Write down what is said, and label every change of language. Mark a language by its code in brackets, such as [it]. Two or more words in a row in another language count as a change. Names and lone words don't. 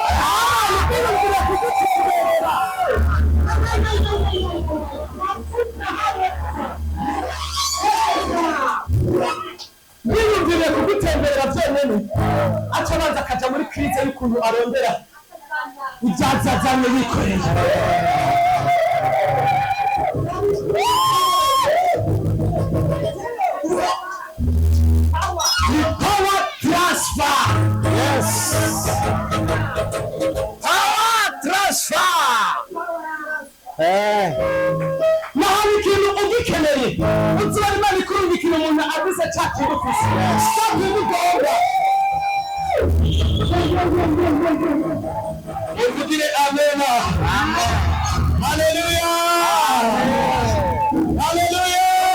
[rn] Biyumvire kugutemberera byonyine aca abanza akaja muri krize y'ukuntu arondera ibyazazanye yikoreye. [en] Power transfer. Yes. Power transfer. [rn] Naho ikintu ugikeneye uzibara Imana ikurungikira umuntu agize cya kintu ufise. Stop imigomba. Uvugire amena. Haleluya. Haleluya.